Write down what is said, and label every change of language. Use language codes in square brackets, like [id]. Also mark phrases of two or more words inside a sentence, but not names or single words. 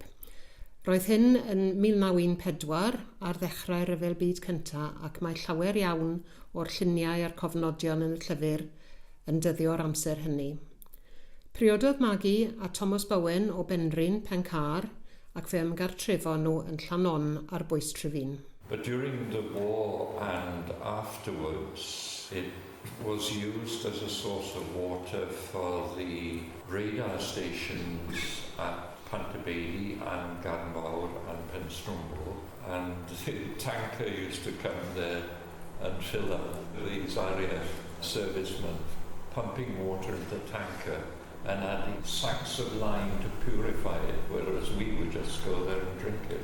[cy] Roedd hyn yn 1914 ar ddechrau'r Ryfel Byd Cyntaf ac mae llawer iawn o'r lluniau a'r cofnodion yn y llyfr yn dyddio'r amser hynny. Priododd Maggie a Thomas Bowen o Benrhyn Pencaer ac fe ymgartrefo nhw yn Llanon ar Bwys Trefin. [en] But during the war and afterwards, it was used as a source of water for the radar stations at Pantabailey and Garn Fawr and Penstrumbo, and the tanker used to come there and fill up these RAF servicemen, pumping water into the tanker and adding sacks of lime to purify it, whereas we would just go there and drink it.